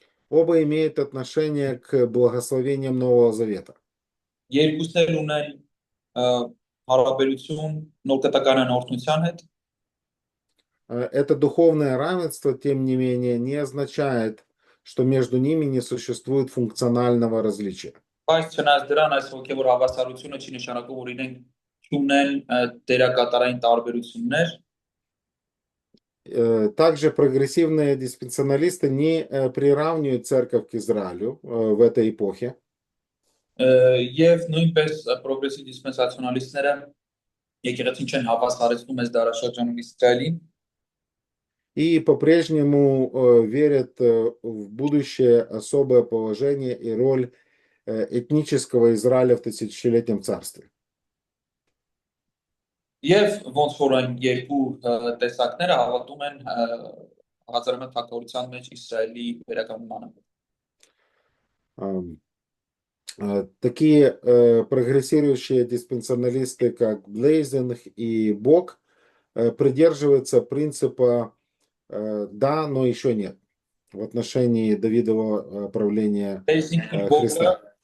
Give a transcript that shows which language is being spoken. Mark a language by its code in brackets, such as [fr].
[ru] Оба имеют отношение к благословениям Нового Завета. [hy] Երկուսն էլ ունեն հարաբերություն նոր կտակարան օրհնության հետ։ [ru] Это духовное равенство, тем не менее, не означает, что между ними не существует функционального различия. [hy] Բայց չնայած դրան այս հոգևոր հավասարությունը չի նշանակում, որ իրենք չունեն դերակատարային տարբերություններ։ [ru] Также прогрессивные диспенсионалисты не приравнивают церковь к Израилю в этой эпохе. [hy] Եվ նույնպես պրոգրեսիվ դիսպենսացիոնալիստները եկեղեցին չեն հավասարեցնում այս դարաշրջանում Իսրայելին։ [ru] И по-прежнему верят в будущее особое положение и роль этнического Израиля в тысячелетнем царстве. [hy] Եվ ոնց որ այն երկու տեսակները հավատում են հազարամյա թագավորության մեջ Իսրայելի վերականգնմանը։ [ru] Такие прогрессирующие диспенсионалисты, как Блейзинг и Бок, придерживаются принципа «да, но еще нет» в отношении Давидового правления Христа.